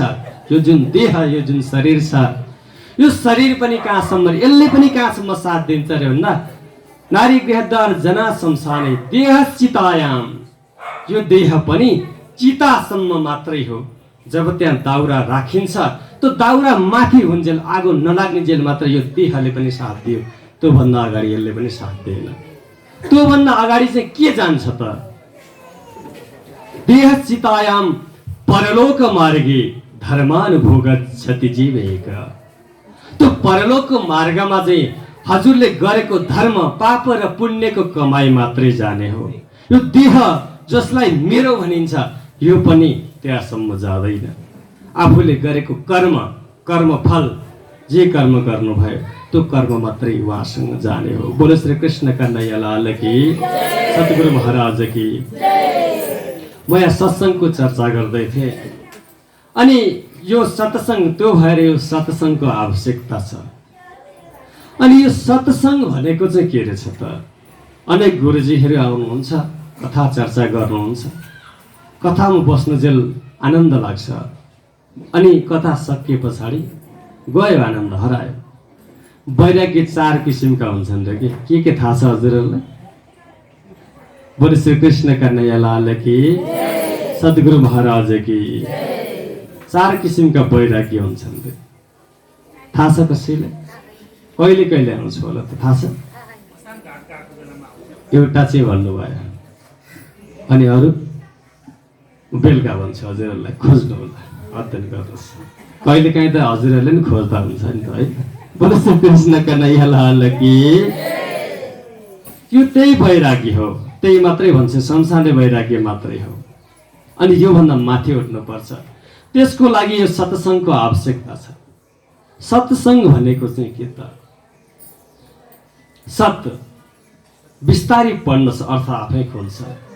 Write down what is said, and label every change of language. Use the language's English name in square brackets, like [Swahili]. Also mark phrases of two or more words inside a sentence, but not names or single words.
[Nepali] यो जुन देह, यो जुन शरीर छ, यो शरीर पनि कहाँसम्म, यसले पनि कहाँसम्म साथ दिन्छ रे भन्दा [Sanskrit] नारी गृहद्वार जना शमशाने देह चितायाम, [Nepali] यो देह पनि चितासम्म मात्रै हो। जब त्यहाँ दाउरा राखिन्छ, त्यो दाउरा माथि हुन्जेल आगो नलाग्ने जेल मात्र यो देहले पनि साथ दियो, त्योभन्दा अगाडि यसले पनि साथ दिएन। त्योभन्दा अगाडि चाहिँ के जान्छ त? [Sanskrit] देह चितायाम परलोक मार्गे धर्मानुभोगच्छति जीवेक। [Nepali] त्यो परलोकको मार्गमा चाहिँ हजुरले गरेको धर्म पाप र पुण्यको कमाई मात्रै जाने हो। यो देह जसलाई मेरो भनिन्छ, यो पनि त्यहाँसम्म जाँदैन। आफूले गरेको कर्मफल जे कर्म गर्नुभयो त्यो कर्म मात्रै उहाँसँग जाने हो। [Hindi] बोलो श्री कृष्ण कन्हैया लाल की, सतगुरु महाराज की। [Nepali] म यहाँ सत्सङ्गको चर्चा गर्दै थिएँ, अनि यो सत्सङ्ग त्यो भएर यो सत्सङ्गको आवश्यकता छ। अनि यो सत्सङ्ग भनेको चाहिँ के रहेछ त? अनेक गुरुजीहरू आउनुहुन्छ, कथा चर्चा गर्नुहुन्छ, कथामा बस्नुजेल आनन्द लाग्छ, अनि कथा सकिए पछाडि गयो आनन्द हरायो। वैराग्य 4 किसिमका हुन्छन् र के थाहा छ हजुरहरूलाई? [Hindi] बोलो श्री कृष्ण कन्हैया लाल की, सद्गुरु महाराज की। [Nepali] 4 किसिमका वैराग्य हुन्छन् रे, थाहा छ कसैले? कहिले कहिले आउँछ होला त थाहा छ? एउटा चाहिँ भन्नुभयो, अनि अरू बेलुका भन्छ हजुरहरूलाई, खोज्नु होला, अध्ययन गर्नुहोस्। कहिले काहीँ त हजुरहरूले नि खोज्दा हुन्छ नि त है। [Hindi] बोलो श्री कृष्ण कन्हैया लाल की। [Nepali] यो त्यही वैराग्य हो, त्यही मात्रै भन्छ, संसारले वैराग्य मात्रै हो। अनि योभन्दा माथि उठ्नुपर्छ, त्यसको लागि यो सत्सङ्गको आवश्यकता छ। सत्सङ्ग भनेको चाहिँ के त? सत्य बिस्तारै पढ्नुहोस्, अर्थ आफै खोल्छ।